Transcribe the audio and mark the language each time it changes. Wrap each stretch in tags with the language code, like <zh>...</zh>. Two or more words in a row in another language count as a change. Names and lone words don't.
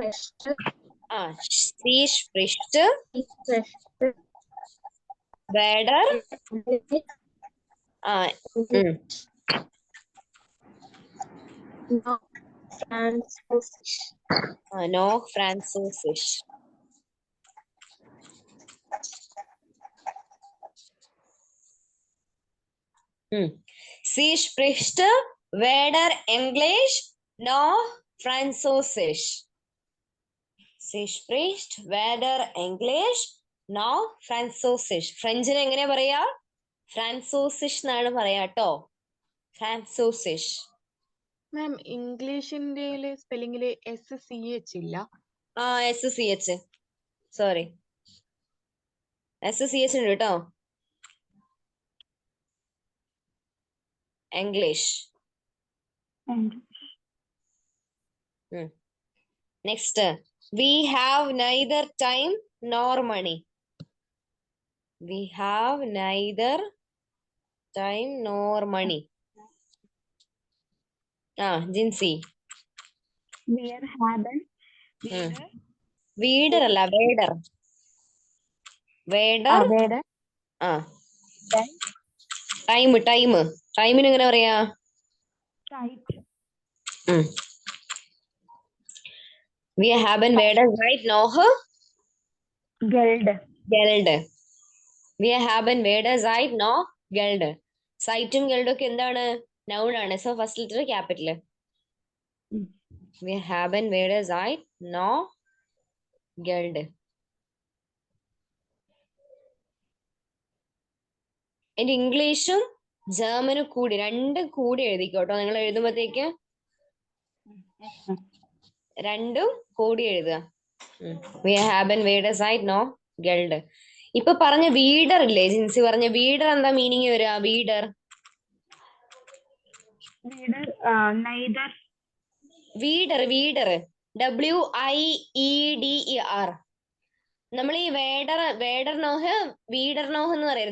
<de>ഷീ spricht weder noch Französisch. Sie spricht weder Englisch noch Französisch. Sie spricht weder English noch Französisch.</de> <ml>ഫ്രഞ്ചിന് എങ്ങനെയാ പറയാ? ഫ്രാൻസോസിഷ് എന്നാണ് പറയാ കേട്ടോ. ഫ്രാൻസോസിഷ്. മാം ഇംഗ്ലീഷിന്റെ സ്പെല്ലിംഗില് SCH ഇല്ല. SCH. സോറി, SCH ഉണ്ട് കേട്ടോ. ഇംഗ്ലീഷ്. നെക്സ്റ്റ്.</ml> <en>We have neither time nor money. We have neither time nor money.</en> <ml>ജിൻസി. വീഡർ അല്ല, വേഡർ. വേഡർ. ടൈമിന് എങ്ങനെ പറയാ?</ml> <de>We haben weder Zeit noch Geld. We haben weder Zeit noch Geld.</de> <ml>സൈറ്റും ഗെൽഡും ഒക്കെ എന്താണ്? നൗൺ ആണ്.</ml> <en>so first letter capital.</en> <de>We haben weder Zeit noch Geld.</de> <ml>എന്റെ ഇംഗ്ലീഷും ജർമ്മനും കൂടി രണ്ടും കൂടി എഴുതിക്കോട്ടോ. നിങ്ങൾ എഴുതുമ്പോഴത്തേക്ക് രണ്ടും കൂടി എഴുതുക.</ml> <de>We haben weder Zeit noch Geld.</de> <ml>ഇപ്പൊ പറഞ്ഞ വീഡർ ഇല്ലേ? ജിൻസി പറഞ്ഞ വീഡർ എന്താ മീനിങ് വരിക? വീഡർ WIEDER. നമ്മൾ ഈ</ml> <de>weder noch</de> <ml>എന്ന് പറയരുത്.</ml>